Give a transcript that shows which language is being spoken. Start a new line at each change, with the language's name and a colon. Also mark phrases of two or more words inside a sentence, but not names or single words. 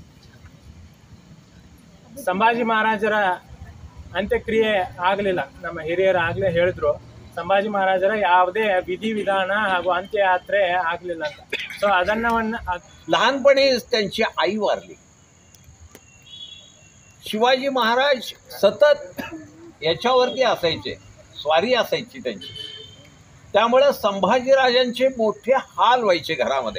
Kannada: ಸಂಭಾಜಿ ಮಹಾರಾಜರ ಅಂತ್ಯಕ್ರಿಯೆ ಆಗಲಿಲ್ಲ, ನಮ್ಮ ಹಿರಿಯರು ಆಗಲೇ ಹೇಳಿದ್ರು ಸಂಭಾಜಿ ಮಹಾರಾಜರ ಯಾವುದೇ ವಿಧಿವಿಧಾನ ಹಾಗೂ ಅಂತ್ಯಯಾತ್ರೆ ಆಗಲಿಲ್ಲ ಅಂತ। ಸೊ
Marathi: लहानपणीच त्यांची आई वारली। शिवाजी महाराज सतत याच्यावरती असायचे, स्वारी असायची त्यांची, त्यामुळे संभाजीराजांचे मोठे हाल व्हायचे घरामध्ये।